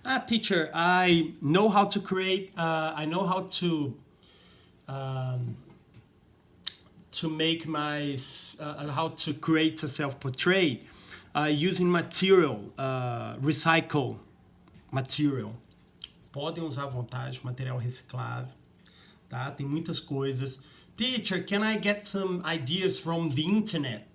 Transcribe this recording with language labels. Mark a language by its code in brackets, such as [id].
[en] Teacher, I know how to create, I know how to make my, how to create a self-portrait using material, recycle material. [pt] Podem usar à vontade, material reciclável, tá? Tem muitas coisas. [en] Teacher, can I get some ideas from the internet?